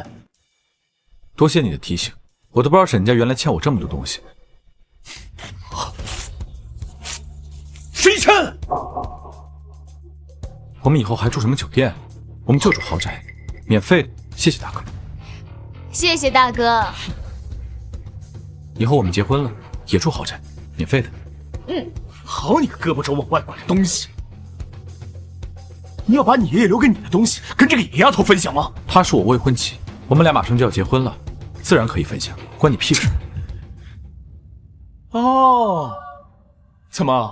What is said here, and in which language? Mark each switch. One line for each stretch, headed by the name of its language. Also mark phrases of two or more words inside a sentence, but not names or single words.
Chinese: 多謝你的提醒，我都不知道沈家原來欠我這麼多東西。沈一琛，我們以後還住什麼酒店？我們就住豪宅，免費的。謝謝大哥。謝謝大哥。以後我們結婚了，也住豪宅，免費的。好你個胳膊肘往外拐的東西！你要把你爺爺留給你的東西跟這個野丫頭分享嗎？她是我未婚妻，我們倆馬上就要結婚了，自然可以分享，關你屁事。哦，怎麼？